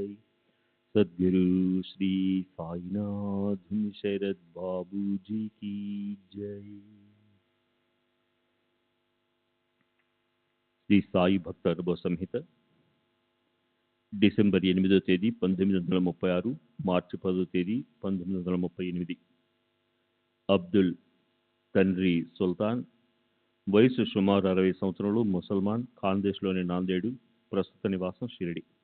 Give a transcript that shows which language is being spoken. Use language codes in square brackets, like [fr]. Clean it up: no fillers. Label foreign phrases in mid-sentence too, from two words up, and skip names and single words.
[hi] सद्गुरु श्री साईनाथ शरद बाबू जी की जय। [te] శ్రీ సాయి భక్త అనుభవ సంహిత డిసెంబర్ 8వ తేదీ 1936, మార్చి 10వ తేదీ 1938. అబ్దుల్ తండ్రి సుల్తాన్, వయసు సుమారు 60 సంవత్సరాలు, ముసల్మాన్, ఖాందేశ్లోని నాందేడు, ప్రస్తుత నివాసం షిరిడి.